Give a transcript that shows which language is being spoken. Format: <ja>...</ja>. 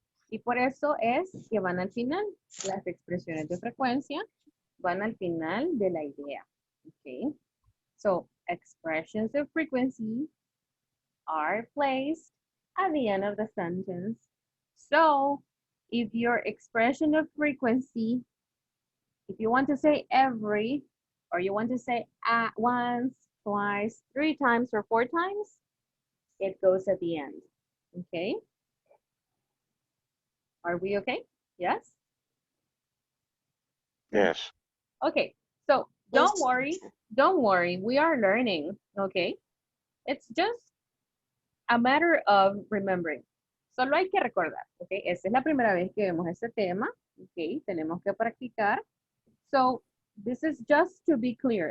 <es>Y por eso es que van al final. Las expresiones de frecuencia van al final de la idea, okay?</es> <en>So, expressions of frequency are placed at the end of the sentence. So, if your expression of frequency, if you want to say every, or you want to say at once, twice, 3 times, or 4 times, it goes at the end, okay? Are we okay? Yes? Yes. Okay, so don't worry, we are learning, okay? It's just a matter of remembering.</en> <es>Solo hay que recordar, ¿ok? Esta es la primera vez que vemos este tema, ¿ok? Tenemos que practicar.</es> <en>So, this is just to be clear.</en>